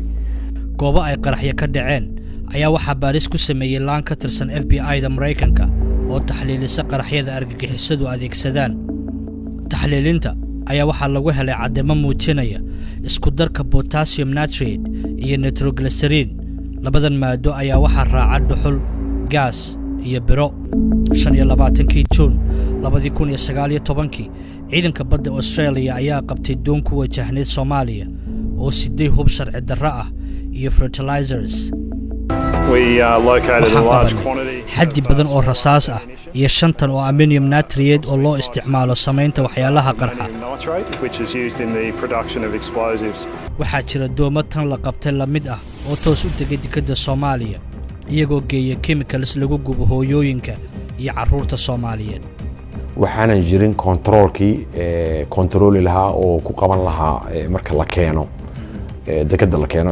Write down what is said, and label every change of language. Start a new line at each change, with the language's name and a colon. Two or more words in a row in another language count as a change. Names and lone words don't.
Somali: goobo ay qaraxyo ka dhaceen ayaa waxaa baaris ku sameeyay laan ka tirsan FBI-da Mareykanka oo taxliilisa qaraxyada argagixisadu adeegsadaan taxliilinta ayaa waxaa lagu helay cadeymo muujinaya isku darka
English: potassium nitrate
Somali: iyo nitroglycerin labadan maado ayaa waxaa raaca dhuxul gaas iyo biro 25 Juun 2019 ciidanka badda Australia ayaa qabtay doon ku wajahneed Soomaaliya oo sidii hub sharci darro ah iyo fertilizers
English: We located a large quantity
Somali: xaddi badan oo rasaas ah iyo 5 oo
English: ammonium nitrate
Somali: oo loo isticmaalo samaynta waxyaalaha qarxa
English: which is used in the production of explosives.
Somali: waxaa jira doomo tan la qabtay la mid ah oo toos u tegay dekedda Soomaaliya iyagoo geeya chemicals lagu gubo hooyooyinka iyo carruurta Soomaaliyeed waxaanan jirin controlkii controli lahaa oo ku qaban lahaa marka la keeno dekedda la keeno